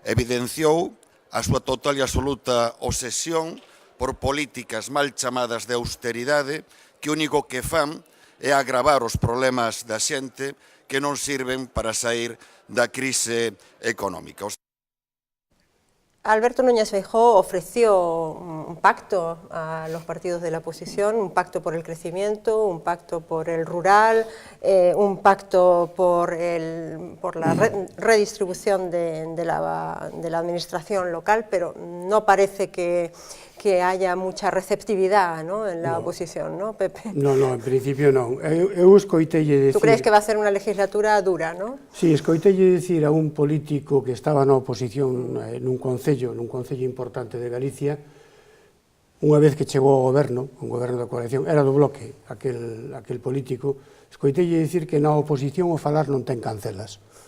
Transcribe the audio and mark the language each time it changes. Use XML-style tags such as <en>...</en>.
<gl>Evidenciou a súa total e absoluta obsesión por políticas mal chamadas de austeridade que o único que fan é agravar os problemas da xente que non sirven para sair da crise económica.</gl> <es>Alberto Núñez Feijóo ofreció un pacto a los partidos de la oposición, un pacto por el crecimiento, un pacto por el rural, un pacto por la redistribución de la administración local, pero no parece que haya mucha receptividad, ¿no?, en la oposición, ¿no, Pepe?</es> <gl>No, en principio non. Eu escoitelle decir...</gl> <es>¿Tú crees que va a ser una legislatura dura, no?</es> <gl>Sí, escoitelle decir a un político que estaba na oposición nun concello importante de Galicia, unha vez que chegou ao goberno, un goberno da coalición, era do bloque, aquel político, escoitelle decir que na oposición o falar non ten cancelas.</gl>